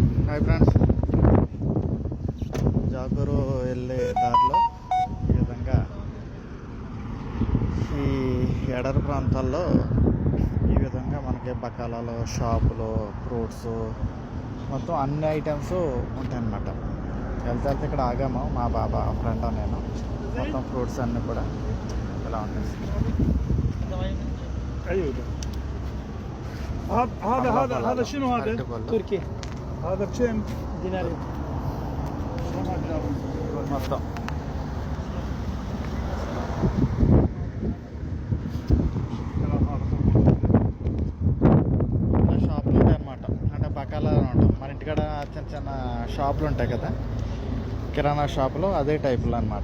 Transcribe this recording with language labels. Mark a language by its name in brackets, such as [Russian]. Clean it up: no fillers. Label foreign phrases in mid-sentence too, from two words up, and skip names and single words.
[English] Hi friends, [Telugu] జాగూరు వెళ్ళే దారిలో ఈ విధంగా ఈ ఎడరి ప్రాంతాల్లో ఈ విధంగా మనకి బకాలాలు, షాపులు, ఫ్రూట్స్ మొత్తం అన్ని ఐటమ్స్ ఉంటాయన్నమాట. వెళ్తే ఇక్కడ ఆగాము, మా బాబా ఫ్రెండ్ నేను. మొత్తం ఫ్రూట్స్ అన్నీ కూడా ఇలా ఉంటాయి. [Arabic] هذا شنو هذا؟ تركي. هذا بكم؟ دينارين. [Telugu] మొత్తం షాపులు ఉంటాయి అన్నమాట. అంటే బకాలా అనమాట. మన ఇంటికాడ చిన్న చిన్న షాపులు ఉంటాయి కదా, కిరాణా షాపులు అదే టైపులో అనమాట.